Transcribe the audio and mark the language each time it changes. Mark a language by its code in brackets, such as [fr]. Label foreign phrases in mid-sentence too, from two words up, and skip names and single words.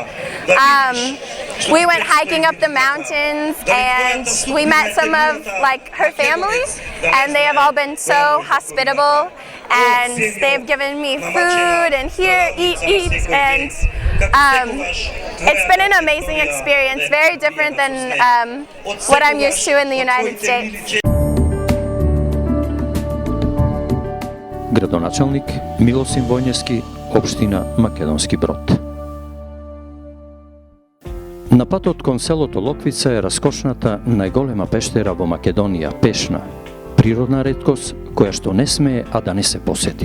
[en] We went hiking up the mountains and we met some of her family and they have all been so hospitable and they've given me food and here, eat and it's been an amazing experience, very different than what I'm used to in the United States. [mk] Градоначалник Милосим Војнески, општина Македонски Брод. На патот кон селото Локвица е раскошната најголема пештера во Македонија, Пешна, природна реткост која што не смее а да не се посети.